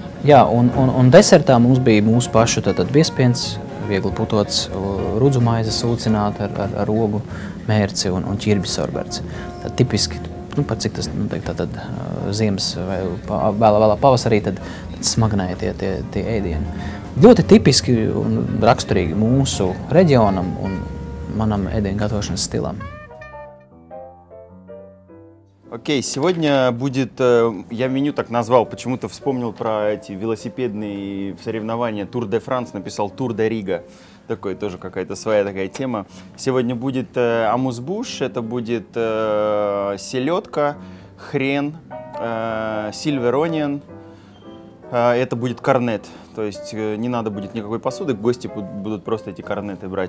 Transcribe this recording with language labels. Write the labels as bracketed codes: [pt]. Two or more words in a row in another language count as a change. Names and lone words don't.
[lv] Jā, un desertā mums bija mūsu pašu biespiens, viegli putots, rudzu maize sūcināta ar ogu mērci un ķirbis sorberts. Tad tipiski, par cik tas notiek, tad ziemas vai vēlā pavasarī, tad smagnēja tie ēdieni. Ļoti tipiski un raksturīgi mūsu reģionam un manam ēdienu gatavošanas stilam. [ru] Окей, сегодня будет, я меню так назвал, почему-то вспомнил про эти велосипедные соревнования Тур де Франс, написал Тур де Рига, такой тоже какая-то своя такая тема. Сегодня будет амус-буш, это будет селедка, хрен, [en] silver onion, [ru] это будет корнет, то есть не надо будет никакой посуды, гости будут просто эти корнеты брать.